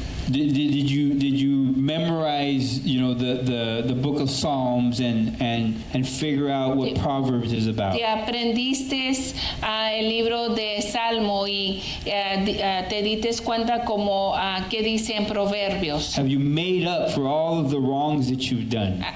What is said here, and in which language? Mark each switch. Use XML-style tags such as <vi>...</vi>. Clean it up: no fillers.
<en>Did you memorize, you know, the book of Psalms and figure out what Proverbs is about?</en> <es>Te aprendiste el libro de Salmo y te diste cuenta como qué dice en Proverbios.</es> <en>Have you made up for all of the wrongs that you've done?</en>